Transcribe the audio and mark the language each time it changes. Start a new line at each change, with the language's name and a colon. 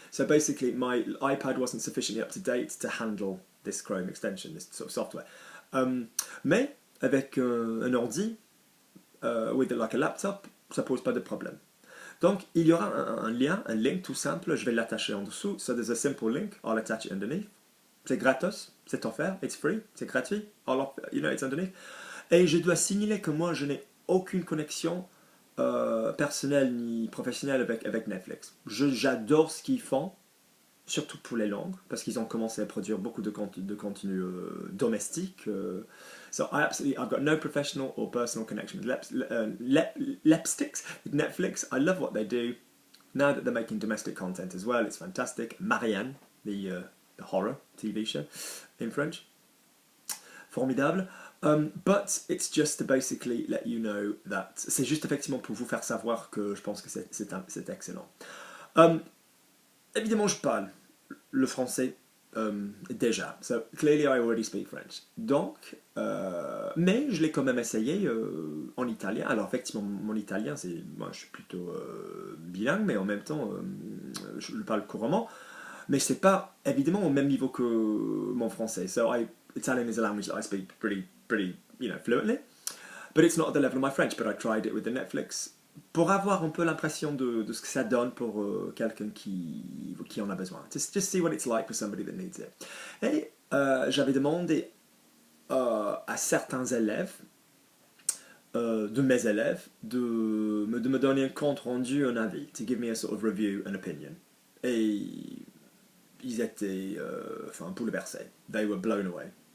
English: So basically, my iPad wasn't sufficiently up to date to handle this Chrome extension, this sort of software.
French: Mais avec un ordi, with like a laptop, ça pose pas de problème. Donc, il y aura un link tout simple, je vais l'attacher en dessous.
English: So there's a simple link, I'll attach it underneath.
French: C'est gratos, c'est offert, it's free, c'est gratuit, it's underneath. Et je dois signaler que moi, je n'ai aucune connexion personnelle ni professionnelle avec Netflix. J'adore ce qu'ils font, surtout pour les langues, parce qu'ils ont commencé à produire beaucoup de contenu domestique.
English: So I've got no professional or personal connection with Lepsticks with Netflix. I love what they do. Now that they're making domestic content as well, it's fantastic. Marianne, the horror TV show in French.
French: Formidable. But it's just to basically let you know that c'est juste effectivement pour vous faire savoir que je pense que c'est excellent. Évidemment, je parle le français déjà.
English: So clearly, I already speak French.
French: Donc, mais je l'ai quand même essayé en italien. Alors effectivement, mon italien, moi, je suis plutôt bilingue, mais en même temps, je le parle couramment. Mais c'est pas évidemment au même niveau que mon français.
English: So Italian is a language that I speak pretty fluently. But it's not at the level of my French, but I tried it with the Netflix pour avoir un peu l'impression de ce que ça donne pour quelqu'un qui en a besoin. Just see what it's like for somebody that needs it.
French: Et j'avais demandé à certains élèves, de mes élèves, de me donner un compte rendu, un avis, to give me a sort of review, an opinion. Et ils étaient bouleversés. They were blown away.